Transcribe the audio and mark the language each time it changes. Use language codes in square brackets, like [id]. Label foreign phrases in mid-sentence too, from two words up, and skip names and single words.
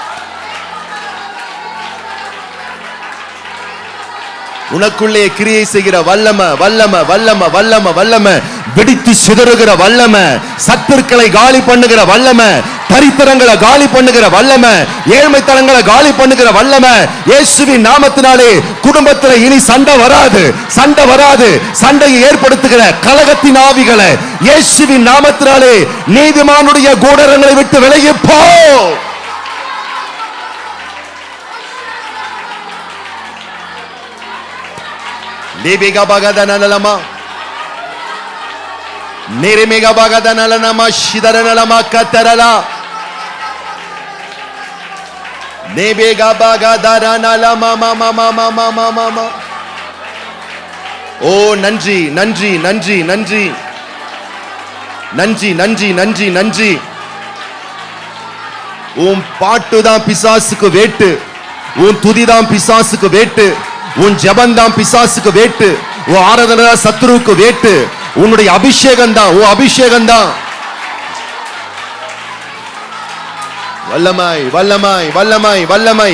[ta] உனக்குள்ளே கிரியை செய்கிற வல்லமை, வல்லமை, வல்லமை, வல்லமை, வல்லமை, வெடித்து சிதறுகிற வல்லமை, சத்துருக்களை காலி பண்ணுகிற வல்லமை, தரித்திரங்களை காலி பண்ணுகிற வல்லமை, ஏழ்மைத்தனங்களை காலி பண்ணுகிற வல்லமை. இயேசுவின் நாமத்தினாலே குடும்பத்தில் இனி சண்டை வராது, சண்டை வராது. சண்டையை ஏற்படுத்துகிற கலகத்தின் ஆவிகளை இயேசுவின் நாமத்தினாலே நீதிமானுடைய கூடாரங்களை விட்டு விலகி போ. Nebega bagadana lama, Neremega bagadana lama, Shidarana lama katarala, Nebega bagadana lama, mama, mama, mama, mama. Oh, Nanji, Nanji, Nanji, Nanji, Nanji, Nanji, Nanji, Nanji. பாட்டுதான் பிசாசுக்கு வேட்டு, உன் துதிதான் பிசாசுக்கு வேட்டு, உன் ஜெபந்தான் பிசாசுக்கு வேட்டு, உன் ஆராதனை சத்துருவுக்கு வேட்டு. உன்னுடைய அபிஷேகம் தான், உன் அபிஷேகம் தான். வல்லமாய், வல்லமாய், வல்லமாய், வல்லமாய்.